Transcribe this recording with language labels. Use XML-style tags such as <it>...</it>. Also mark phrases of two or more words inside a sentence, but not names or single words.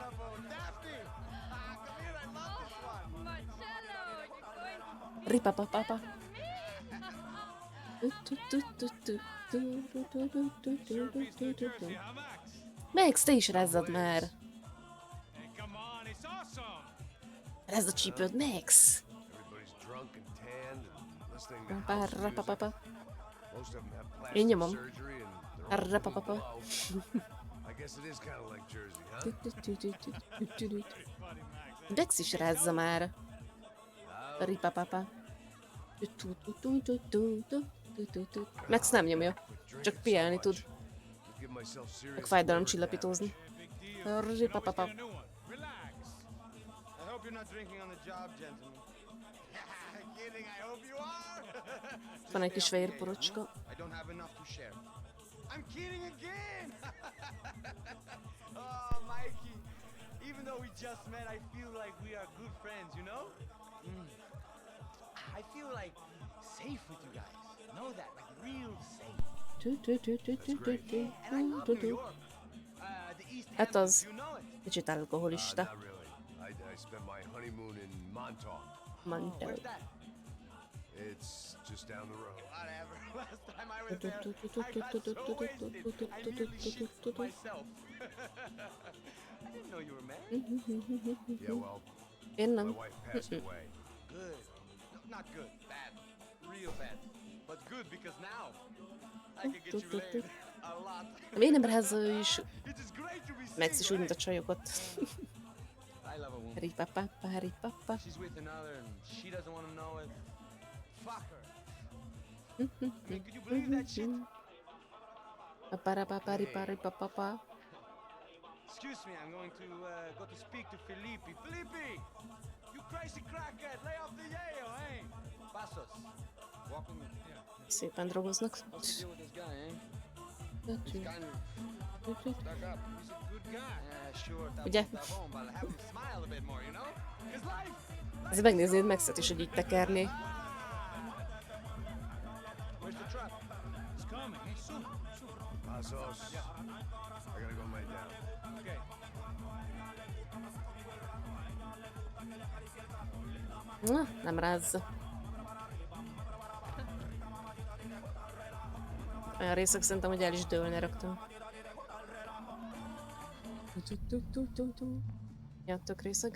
<hu>Ripapapa. Max, te is rázzad már! Rázd a csípőd, Max!</hu> <en>Everybody's drunk and tanned and listening to Papa, house music. rapapapa. Most of them have</en> <hu>Én</hu> <en>plastic</en> <hu>nyomom.</hu> <en>surgery and they're all Rapapapa. below. I guess it is kind of like Jersey, huh?</en> <hu>Max is rázza már! Ripapapa. Max nem nyomja, csak piálni tud.</hu> <en>Give myself</en> <hu>Meg</hu> <en>serious</en> <hu>fájdalomcsillapítózni. Ripapapa.</hu> <en>I hope you're not drinking on the job, gentlemen. Kidding, I hope you are.</en> <hu>Van egy kis fehér porocska.</hu> <en>I don't have enough to share. I'm kidding again. Oh, Mikey. Even though we just met, I feel like we are good friends, you know? I feel like safe with you guys. Know that, like real safe. And I love New York. The East</en> <hu>Hát</hu> <en>Hamptons,</en> <hu>az.</hu> <en>you know it.</en> <hu>Kicsit alkoholista.</hu> <en>Not really. I spent my honeymoon in Montauk.</en> <hu>Mondta.</hu> <en>Where's that? It's just down the road. Whatever. Last time I was there, I got so wasted, I nearly shit myself. I didn't know you were married. Yeah, well,</en> <hu>Én</hu> <en>my</en> <hu>nem.</hu> <en>wife passed away. Good. No, not good. Bad. Real bad. But good because now I can get you laid a lot.</en> <hu>Miért nem rázza ő is?</hu> <en>It is great to be</en> <hu>Max is úgy, mint a</hu> <en>single.</en> <hu>csajokat.</hu> <en>I love a woman. Ripapapa, ripapa. She's with another and she doesn't want to know it. Fuck her. I mean, could you believe that shit? Paparapapa, ripapapa. Excuse me, I'm going to go to speak to Felipe. Felipe! You crazy crackhead! Lay off the yayo, eh? Passos. Walk with me. Yeah.</en> <hu>Szépen drogoznak.</hu> <en>What's the deal with this guy, eh? He's kind of stuck up. He's a good guy. Yeah, sure.</en> <hu>Ugye?</hu> <en>Tabon, but have him smile a bit more, you know? His life!</en> <hu>Ezért megnéznéd Maxet is, hogy így tekerné.</hu> <en>Where's the truck? It's coming. Hey, soon. Passos. I gotta go lay down. Okay.</en> <hu>Na, nem rázza. Olyan részek szerintem, hogy el is dőlne rögtön. Ja, tök részeg.</hu>